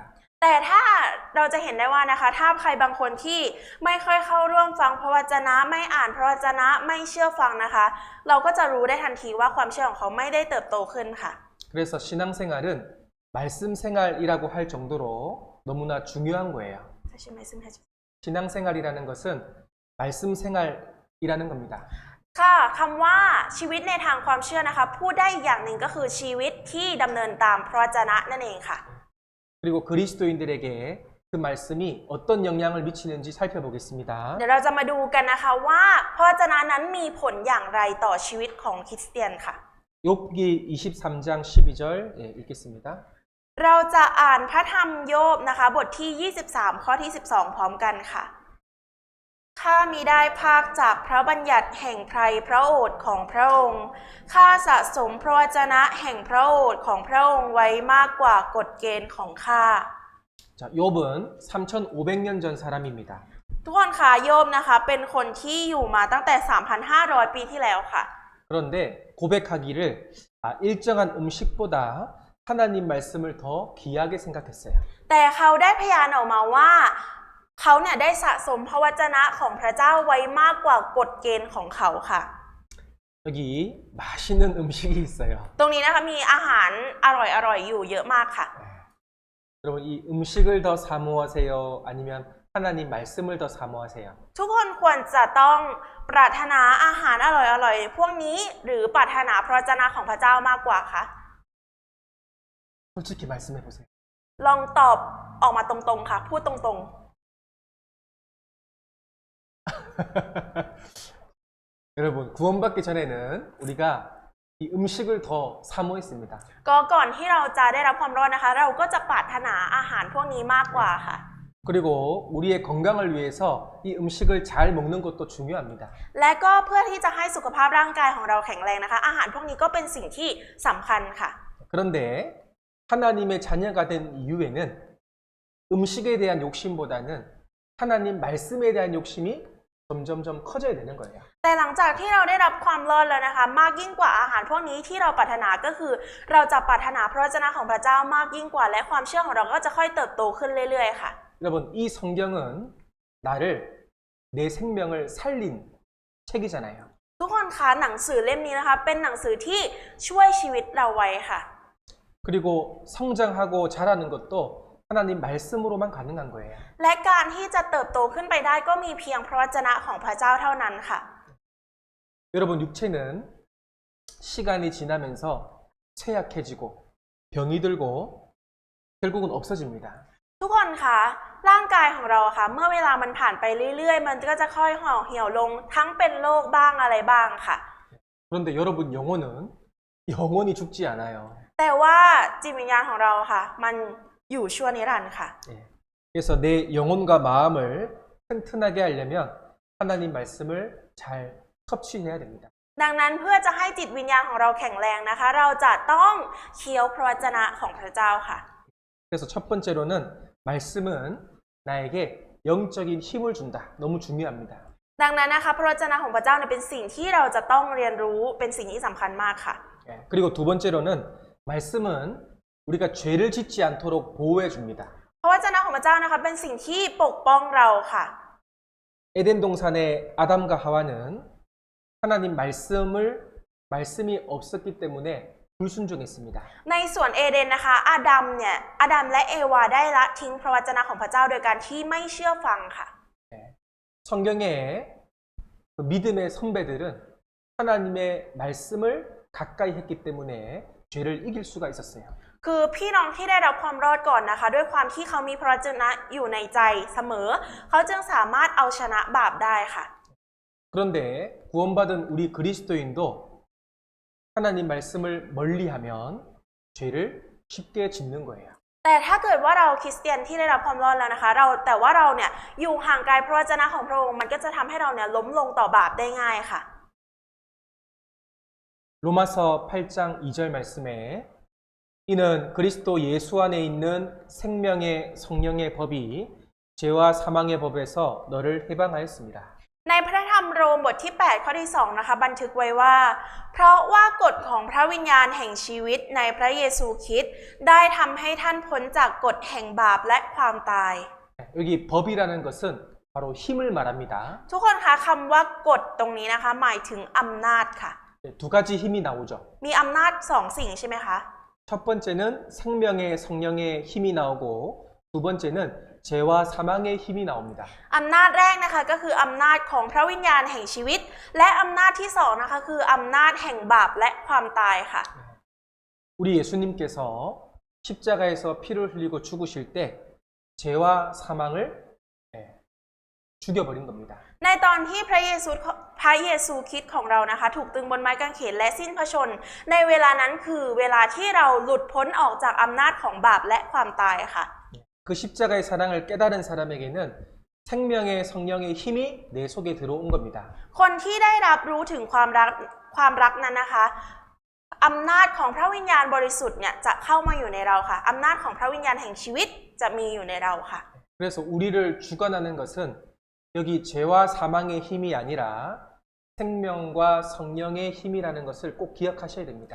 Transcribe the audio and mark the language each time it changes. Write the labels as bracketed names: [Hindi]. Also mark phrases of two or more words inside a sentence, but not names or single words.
[Thai] แต่ถ้าเราจะเห็นได้ว่านะคะถ้าใครบางคนที่ไม่ค่อยเข้าร่วมฟังพระวจนะไม่อ่านพระวจนะไม่เชื่อฟังนะคะเราก็จะรู้ได้ทันทีว่าความเชื่อของเขาไม่ได้เติบโตขึ้นค่ะ [Korean] 그래서 신앙생활은 말씀 생활이라고 할 정도로 너무나 중요한 거예요. 신앙생활이라는 것은 말씀 생활이라는 겁니다. [Thai] ค่ะคำว่าชีวิตในทางความเชื่อนะคะพูดได้อีกอย่างหนึ่งก็คือชีวิตที่ดำเนินตามพระวจนะนั่นเองค่ะ [Korean] 그리고 그리스도인들에게 그 말씀이 어떤 영향을 미치는지 살펴보겠습니다. [Thai] เดี๋ยวเราจะมาดูกันนะคะว่าพระวจนะนั้นมีผลอย่างไรต่อชีวิตของคริสเตียนค่ะ [Korean] 욥기 23장 12절 읽겠습니다. [Thai] เราจะอ่านพระธรรมโยบนะคะบทที่ 23 ข้อที่ 12 พร้อมกันค่ะ ข้ามิได้ภาคจากพระบัญญัติแห่งไพรพระโอษฐ์ของพระองค์ ข้าสะสมพระวจนะแห่งพระโอษฐ์ของพระองค์ไว้มากกว่ากฎเกณฑ์ของข้า [Korean] 자, 욥은 3,500년 전 사람입니다. [Thai] ทุกคนคะโยบนะคะเป็นคนที่อยู่มาตั้งแต่ 3,500 ปีที่แล้วค่ะ [Korean] 그런데 고백하기를 일정한 음식보다 하나님 말씀을 더 귀하게 생각했어요. [Thai] แต่เขาได้พยานออกมาว่าเขาเนี่ยได้สะสมพระวจนะของพระเจ้าไว้มากกว่ากฎเกณฑ์ของเขาค่ะ [Korean] 여기 맛있는 음식이 있어요. [Thai] ตรงนี้นะคะมีอาหารอร่อยๆอยู่เยอะมากค่ะ [Korean] 여러분 이 음식을 더 사모하세요? 아니면 하나님 말씀을 더 사모하세요? [Thai] ทุกคนควรจะต้องปรารถนาอาหารอร่อยๆพวกนี้หรือปรารถนาพระวจนะของพระเจ้ามากกว่าคะ [Korean] 솔직히 말씀해 보세요. [Thai] ลองตอบออกมาตรงๆค่ะพูดตรง [Korean] 여러분 구원받기 전에는 우리가 이 음식을 더 사모했습니다. [Thai] ๆก็ก่อนที่เราจะได้รับความรอดนะคะ เราก็จะปรารถนาอาหารพวกนี้มากกว่าค่ะ [Korean] 그리고 우리의 건강을 위해서 이 음식을 잘 먹는 것도 중요합니다. [Thai] และก็เพื่อที่จะให้สุขภาพร่างกายของเราแข็งแรงนะคะ อาหารพวกนี้ก็เป็นสิ่งที่สำคัญค่ะ [Korean] 그런데 하나님의 자녀가 된 이후에는 음식에 대한 욕심보다는 하나님 말씀에 대한 욕심이 점점점 커져야 되는 거예요. [Thai] แต่หลังจากที่เราได้รับความรอดแล้วนะคะ มากยิ่งกว่าอาหารพวกนี้ที่เราปรารถนาก็คือ เราจะปรารถนาพระวจนะของพระเจ้ามากยิ่งกว่าและความเชื่อของเราก็จะค่อยเติบโตขึ้นเรื่อยๆค่ะ [Korean] 여러분 이 성경은 나를 내 생명을 살린 책이잖아요. [Thai] ทุกคนคะหนังสือเล่มนี้นะคะ เป็นหนังสือที่ช่วยชีวิตเราไว้ค่ะ [Korean] 그리고 성장하고 자라는 것도 하나님 말씀으로만 가능한 거예요. [Thai] และการที่จะเติบโตขึ้นไปได้ก็มีเพียงพระวจนะของพระเจ้าเท่านั้นค่ะ [Korean] 여러분 육체는 시간이 지나면서 쇠약해지고 병이 들고 결국은 없어집니다. [Thai] ทุกคนคะร่างกายของเราค่ะ เมื่อเวลามันผ่านไปเรื่อยๆ มันก็จะค่อยห่อเหี่ยวลงทั้งเป็นโรคบ้างอะไรบ้างค่ะ [Korean] 그런데 여러분 영혼은 영원히 죽지 않아요. [Thai] แต่ว่าจิตวิญญาณของเราค่ะ มันอยู่ชั่วนิรันดร์ค่ะ [Korean] 예. 그래서 내 영혼과 마음을 튼튼하게 하려면 하나님 말씀을 잘 섭취해야 됩니다. [Thai] ดังนั้นเพื่อจะให้จิตวิญญาณของเราแข็งแรงนะคะ เราจะต้องเคี้ยวพระวจนะของพระเจ้าค่ะ [Korean] 그래서 첫 번째로는 말씀은 나에게 영적인 힘을 준다. 너무 중요합니다. [Thai] ดังนั้นนะคะพระวจนะของพระเจ้าเนี่ยเป็นสิ่งที่เราจะต้องเรียนรู้เป็นสิ่งที่สำคัญมากค่ะ [Korean] 예. 그리고 두 번째로는 말씀은 우리가 죄를 짓지 않도록 보호해 줍니다. [Thai] พระวจนะของพระเจ้านะคะเป็นสิ่งที่ปกป้องเราค่ะ [Korean] 에덴 동산의 아담과 하와는 하나님 말씀이 없었기 때문에 불순종했습니다. [Thai] ในสวนเอเดนนะคะอาดัมและเอวาได้ละทิ้งพระวจนะของพระเจ้าโดยการที่ไม่เชื่อฟังค่ะ [Korean] 예. 성경의 그 믿음의 선배들은 하나님의 말씀을 가까이 했기 때문에 죄를 이길 수가 있었어요. [Thai] คือพี่น้องที่ได้รับความรอดก่อนนะคะ ด้วยความที่เขามีพระวจนะอยู่ในใจเสมอ เขาจึงสามารถเอาชนะบาปได้ค่ะ [Korean] 그런데 구원받은 우리 그리스도인도 하나님 말씀을 멀리하면 죄를 쉽게 짓는 거예요. [Thai] แต่ถ้าเกิดว่าเราคริสเตียนที่ได้รับความรอดแล้วนะคะแต่ว่าเราเนี่ยอยู่ห่างไกลพระวจนะของพระองค์มันก็จะทำให้เราเนี่ยล้มลงต่อบาปได้ง่ายค่ะ [Korean] 로마서 8장 2절 말씀에 이는 그리스도 예수 안에 있는 생명의 성령의 법이 죄와 사망의 법에서 너를 해방하였습니다. [Thai] ในพระธรรมโรมบทที่ 8 ข้อที่ 2 นะคะบันทึกไว้ว่า เพราะว่ากฎของพระวิญญาณแห่งชีวิตในพระเยซูคริสต์ได้ทำให้ท่านพ้นจากกฎแห่งบาปและความตาย [Korean] 여기 법이라는 것은 바로 힘을 말합니다. [Thai] ทุกคนคะคำว่ากฎตรงนี้นะคะหมายถึงอำนาจค่ะ [Korean] 두 가지 힘이 나오죠. [Thai] มีอำนาจ2 สิ่งใช่ไหมคะ [Korean] 첫 번째는 생명의 성령의 힘이 나오고 두 번째는 죄와 사망의 힘이 나옵니다. [Thai] อำนาจแรกนะคะก็คืออำนาจของพระวิญญาณแห่งชีวิต และอำนาจที่2นะคะคืออำนาจแห่งบาปและความตายค่ะ [Korean] 우리 예수님께서 십자가에서 피를 흘리고 죽으실 때 죄와 사망을 죽여버린 겁니다. [Thai] ในตอนที่พระเยซูคริสต์ของเรานะคะถูกตึงบนไม้กางเขนและสิ้นพระชนม์ในเวลานั้นคือเวลาที่เราหลุดพ้นออกจากอำนาจของบาปและความตายค่ะ [Korean] 그 십자가의 사랑을 깨달은 사람에게는 생명의 성령의 힘이 내 속에 들어온 겁니다. [Thai] คนที่ได้รับรู้ถึงความรักนั้นนะคะอำนาจของพระวิญญาณบริสุทธิ์เนี่ยจะเข้ามาอยู่ในเราค่ะอำนาจของพระวิญญาณแห่งชีวิตจะมีอยู่ในเราค่ะ [Korean] 그래서 우리를 주관하는 것은 여기 죄와 사망의 힘이 아니라 생명과 성령의 힘이라는 것을 꼭 기억하셔야 됩니다.